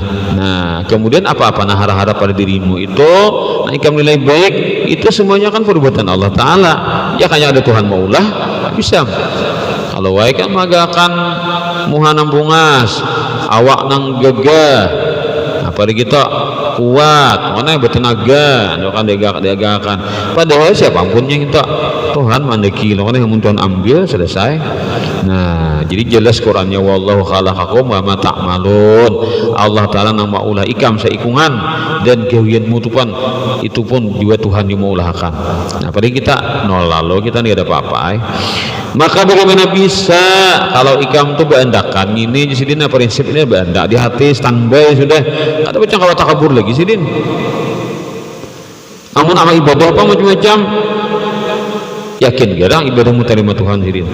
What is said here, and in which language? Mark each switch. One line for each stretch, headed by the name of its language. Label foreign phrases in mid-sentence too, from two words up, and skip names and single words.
Banjar: Nah kemudian apa-apa nah harap-harap pada dirimu itu nah ikam nilai baik itu semuanya kan perbuatan Allah Ta'ala ya kayak ada Tuhan maulah bisa kalau baik kan magakan muhanam bungas awak nang gagah apa kita kuat mana bertenaga kan diagakan padahal siapapun yang kita Tuhan mandeki lo kan yang Tuhan ambil selesai. Nah jadi jelas Qurannya
Arabic: والله خلقكم وما تعملون
Banjar: Allah Ta'ala nang maulah ikam seikungan dan gawian mutupan itu pun juga Tuhan yang maulahkan. Nah pada kita nol lalu kita tidak ada apa-apa maka bagaimana bisa kalau ikam tuh beandakan ini sidin prinsip ini beandak di hati standby sudah ada macam kalau takabur lagi sidin amun amal ibadah apa macam-macam yakin garang ibadahmu terima Tuhan sidin.